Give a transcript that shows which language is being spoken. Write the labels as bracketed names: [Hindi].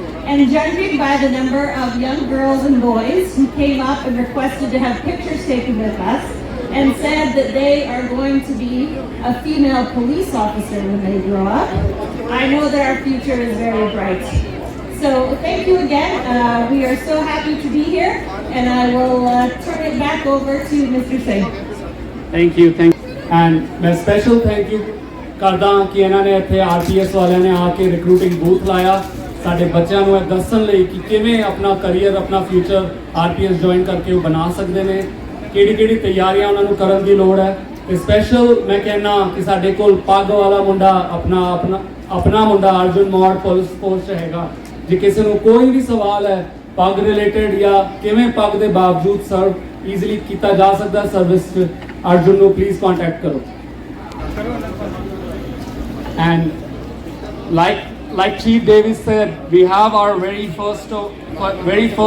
[English] And judging by the number of young girls and boys who came up and requested to have pictures taken with us and said that they are going to be a female police officer when they grow up, I know that our future is very bright. So thank you again. We are so happy to be here, and I will turn it back over to Mr. Singh. Thank you. [Punjabi] And मैं [English] special thank you [Punjabi] करदा कि ਇਹਨਾਂ ਨੇ ਇੱਥੇ ਆਰਪੀਐਸ ਵਾਲਿਆਂ ਨੇ ਆ ਕੇ recruiting booth ਲਾਇਆ ਸਾਡੇ ਬੱਚਿਆਂ ਨੂੰ ਇਹ ਦੱਸਣ ਲਈ ਕਿ ਕਿਵੇਂ ਆਪਣਾ ਕਰੀਅਰ ਆਪਣਾ ਫਿਊਚਰ ਆਰਪੀਐਸ ਜੁਆਇਨ ਕਰਕੇ ਉਹ ਬਣਾ ਸਕਦੇ ਨੇ, ਕਿਹੜੀ ਤਿਆਰੀਆਂ ਉਹਨਾਂ ਨੂੰ ਕਰਨ ਦੀ ਲੋੜ ਹੈ। ਤੇ ਸਪੈਸ਼ਲ ਮੈਂ ਕਹਿਣਾ ਕਿ ਸਾਡੇ ਕੋਲ ਪੱਗ ਵਾਲਾ ਮੁੰਡਾ ਆਪਣਾ ਮੁੰਡਾ ਅਰਜੁਨ ਮੌੜ ਪੁਲਿਸ ਫੋਰਸ 'ਚ ਹੈਗਾ। ਜੇ ਕਿਸੇ ਨੂੰ ਕੋਈ ਵੀ ਸਵਾਲ ਹੈ ਪੱਗ ਰਿਲੇਟਡ ਜਾਂ ਕਿਵੇਂ ਪੱਗ ਦੇ ਬਾਵਜੂਦ ਸਰਵ ਈਜ਼ੀਲੀ ਕੀਤਾ ਜਾ ਸਕਦਾ ਸਰਵਿਸ 'ਚ, ਅਰਜੁਨ ਨੂੰ ਪਲੀਜ਼ ਕੰਟੈਕਟ ਕਰੋ। [English] And like Chief Davis said, we have our very first very